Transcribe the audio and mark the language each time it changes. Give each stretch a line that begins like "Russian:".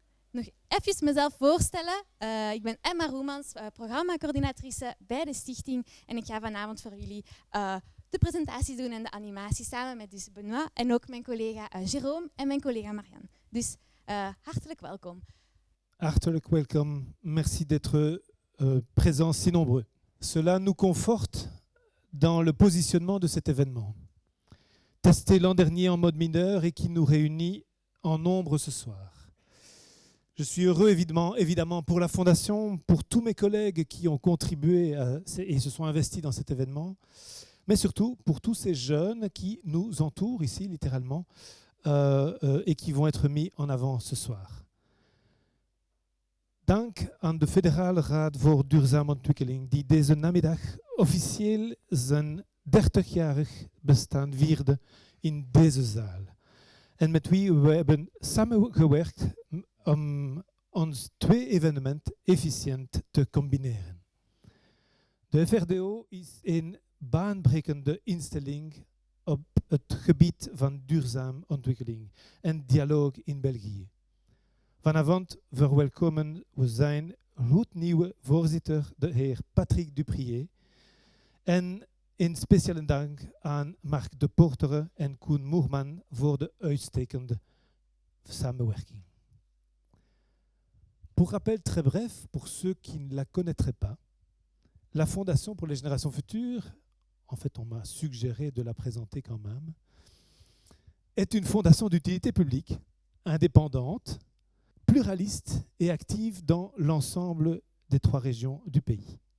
Dutch: Nog even mezelf voorstellen. Ik ben Emma Roemans, programmacoördinatrice bij de stichting. En ik ga vanavond voor jullie de presentatie doen en de animatie samen met dus Benoît en ook mijn collega Jérôme en mijn collega Marianne. Dus hartelijk welkom. Hartelijk welkom.
French: Merci d'être présents si nombreux. Cela nous conforte dans le positionnement de cet événement. Testé l'an dernier en mode mineur et qui nous réunit en nombre ce soir. Je suis heureux évidemment pour la Fondation, pour tous mes collègues qui ont contribué et se sont investis dans cet événement, mais surtout pour tous ces jeunes qui nous entourent ici littéralement et qui vont être mis en avant ce soir.
Dutch: Dank aan de Federale Raad voor Duurzame Ontwikkeling die deze namiddag officieel zijn 30-jarig bestaan vierde in deze zaal. En met wie we hebben samengewerkt om ons twee evenementen efficiënt te combineren. De FRDO is een baanbrekende instelling op het gebied van duurzame ontwikkeling en dialoog in België. Vanavond verwelkomen we zijn gloednieuwe voorzitter, de heer Patrick Duprier, en een speciale dank aan Marc de Portere en Koen Moerman voor de uitstekende samenwerking.
French: Pour rappel très bref, pour ceux qui ne la connaîtraient pas, la Fondation pour les Générations Futures, en fait on m'a suggéré de la présenter quand même, est une fondation d'utilité publique, indépendante, pluraliste et active dans l'ensemble des 3 régions du pays.